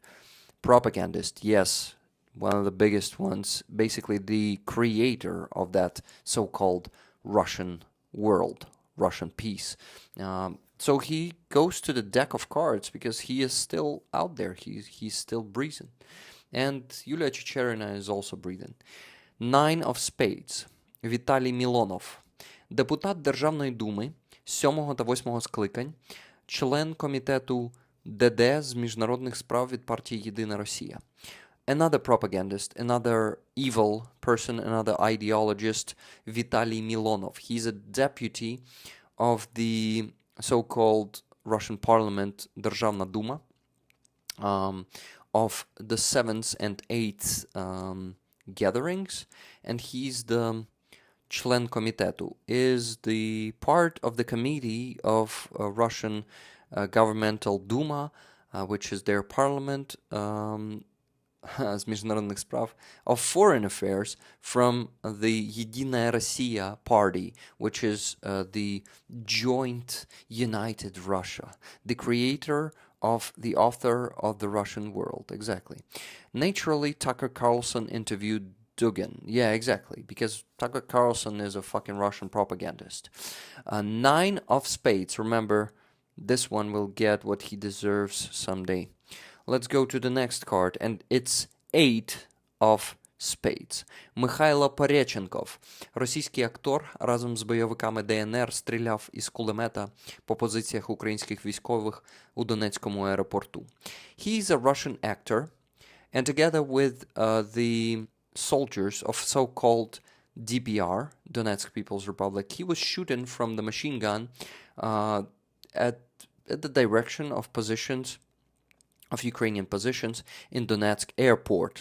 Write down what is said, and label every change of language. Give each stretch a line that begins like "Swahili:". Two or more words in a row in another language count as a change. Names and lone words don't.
English: Propagandist, yes, one of the biggest ones, basically the creator of that so-called Russian world, Russian peace. So he goes to the deck of cards because he is still out there. He's still breathing. And Yulia Chicherina is also breathing. 9 of Spades.
Ukrainian: Віталій Мілонов. Депутат Державної думи 7 та 8 скликань, член комітету ДД з міжнародних справ від партії Єдина Росія.
English: Another propagandist, another evil person, another ideologist, Vitaly Milonov. He's a deputy of the so-called Russian parliament, Державна дума, of the 7th and 8th gatherings, and he's the
Ukrainian: член комітету,
English: is the part of the committee of Russian governmental Duma, which is their parliament,
Ukrainian: з міжнародних справ,
English: of foreign affairs from the Единая Россия party, which is the joint united Russia, the creator of the author of the Russian world. Exactly. Naturally, Tucker Carlson interviewed Dugin. Yeah, exactly, because Tucker Carlson is a fucking Russian propagandist. 9 of spades. Remember, this one will get what he deserves someday. Let's go to the next card, and it's 8 of spades.
Ukrainian: Михайло Пореченков. Російський актор разом з бойовиками ДНР стріляв із кулемета по позиціях українських військових у Донецькому аеропорту.
English: He is a Russian actor, and together with the soldiers of so-called DPR, Donetsk People's Republic, he was shooting from the machine gun at the direction of positions of Ukrainian positions in Donetsk airport.